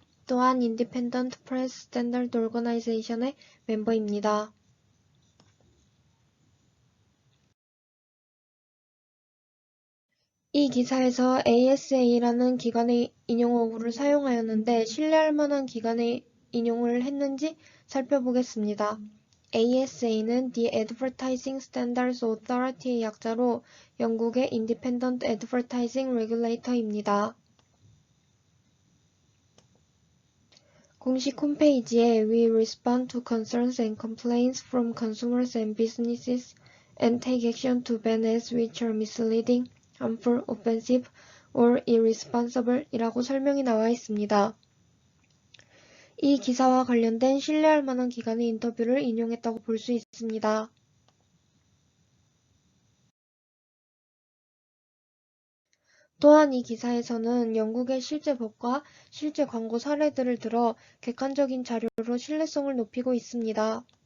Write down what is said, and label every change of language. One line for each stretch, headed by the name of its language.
Korean: 또한 인디펜던트 프레스 스탠더드 오거나이제이션의 멤버입니다. 이 기사에서 ASA라는 기관의 인용어구를 사용하였는데 신뢰할 만한 기관의 인용을 했는지 살펴보겠습니다. ASA는 The Advertising Standards Authority의 약자로 영국의
English: Independent Advertising Regulator
Korean: 입니다. 공식 홈페이지에
English: We respond to concerns and complaints from consumers and businesses and take action to ban ads which are misleading, harmful, offensive, or irresponsible
Korean: 이라고 설명이 나와 있습니다. 이 기사와 관련된 신뢰할 만한 기관의 인터뷰를 인용했다고 볼 수 있습니다. 또한 이 기사에서는 영국의 실제 법과 실제 광고 사례들을 들어 객관적인 자료로 신뢰성을 높이고 있습니다.